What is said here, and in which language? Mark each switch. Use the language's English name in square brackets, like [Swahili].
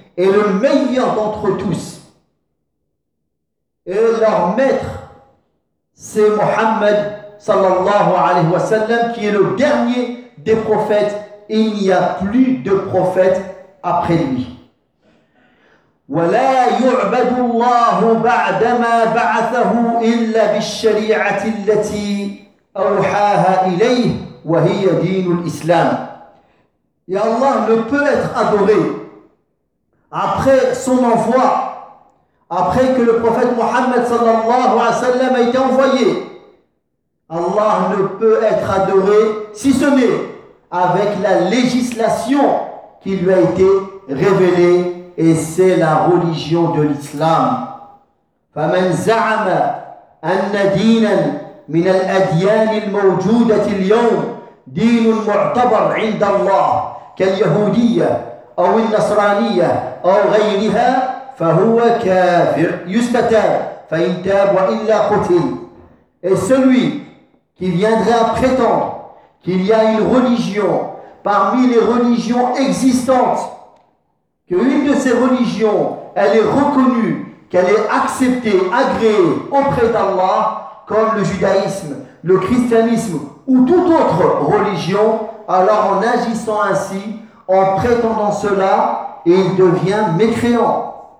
[French] Et le meilleur d'entre tous et leur maître, c'est Muhammad [Arabic] صلى الله عليه وسلم, [French] qui est le dernier des prophètes. Il n'y a plus de prophète après lui. [Arabic] ولا يعبد الله بعدما بعثه إلا بالشريعة التي أوحاها إليه وَهِيَ دِينُ الْإِسْلَامِ. [French] Et Allah ne peut être adoré après son envoi, après que le prophète Mohammed sallallahu alayhi wa sallam a été envoyé. Allah ne peut être adoré si ce n'est avec la législation qui lui a été révélée, et c'est la religion de l'islam. [Arabic] فَمَنْ زَعَمَ أَنَّ دِينًا مِنَ الْأَدْيَانِ الْمَوْجُودَةِ الْيَوْمِ دين معتبر عند الله كاليهودية أو النصرانية أو غيرها فهو كافر يستتاب فإن تاب وإلا قتل. [French] Et celui qui viendrait à prétendre qu'il y a une religion parmi les religions existantes, qu'une de ces religions, elle est reconnue, qu'elle est acceptée, agréée auprès d'Allah, comme le judaïsme, le christianisme ou toute autre religion, alors en agissant ainsi, en prétendant cela, il devient mécréant.